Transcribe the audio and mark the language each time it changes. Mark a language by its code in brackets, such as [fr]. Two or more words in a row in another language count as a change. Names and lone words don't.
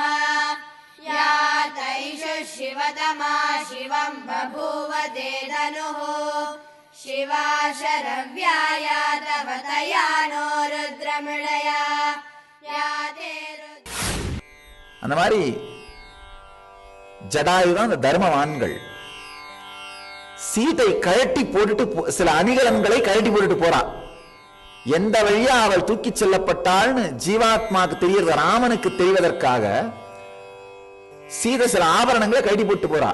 [sa] या तैषु शिवतमा शिवं बभूव ते धनुः शिवा शरव्याया तव तया नो रुद्रमृळया या ते [ta] அந்த மாதிரி ஜடாயுதான் அந்த தர்மவான்கள். சீதை கழட்டி போட்டுட்டு சில அணிகலன்களை கழட்டி போட்டுட்டு போறா. எந்த வழியா அவள் தூக்கி செல்லப்பட்டாள்னு ஜீவாத்மாக்கு தெரியறது, ராமனுக்கு தெரிவதற்காக சீதை சில ஆபரணங்களை கழட்டி போட்டு போறா.